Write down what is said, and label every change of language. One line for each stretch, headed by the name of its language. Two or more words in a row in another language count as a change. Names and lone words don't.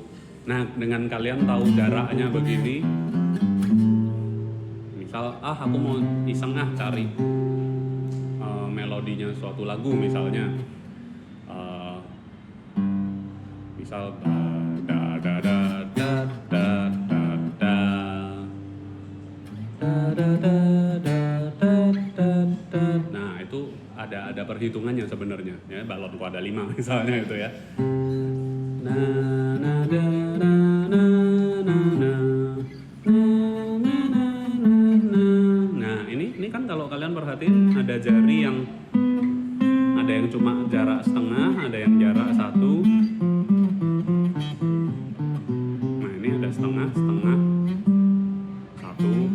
Indonesian: Nah, dengan kalian tahu jaraknya begini, misal aku mau iseng cari melodinya suatu lagu misalnya, misal da da da da da da da da da da da. Nah, itu ada perhitungannya sebenarnya ya. Balonku ada 5 misalnya itu ya. Na na da na na na na. Nah, ini kan kalau kalian perhatiin ada jari yang cuma jarak setengah, ada yang jarak 1. Nah, ini ada setengah 1.